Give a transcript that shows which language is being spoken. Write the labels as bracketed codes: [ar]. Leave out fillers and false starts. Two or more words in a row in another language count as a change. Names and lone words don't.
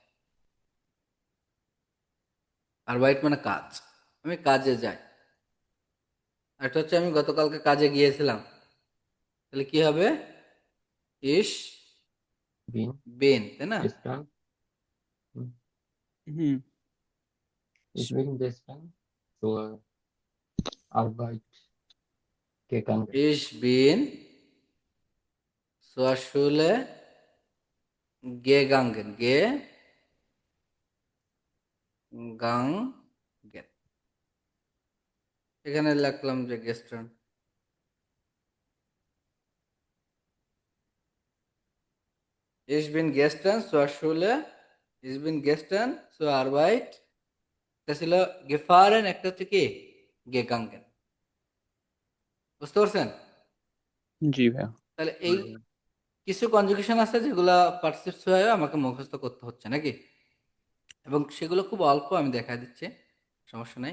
[bn] আর বাইট মানে কাজ, আমি কাজে যাই। আর এটা হচ্ছে আমি গতকালকে কাজে গিয়েছিলাম, তাহলে কি হবে? ইস বিন বেন, তাই না? gestern হুম [de] ich bin gestern zur Arbeit gegangen. Ich bin Schule gegangen, gegangen. [bn] এখানে লিখলাম যে গেস্টার্ন। [de] Ich bin gestern zur Schule, ich bin gestern zur Arbeit, [bn] এটা ছিল গেফারেন, একটা হচ্ছে কি গেগাঙ্গেন। বুঝতে পারছেন? জি ভাইয়া। তাহলে এই কিছু কনজুগেশন আছে যেগুলা পার্টিসিপেট হয়ে আমাকে মুখস্থ করতে হচ্ছে নাকি, এবং সেগুলো খুব অল্প, আমি দেখা দিচ্ছি, সমস্যা নাই।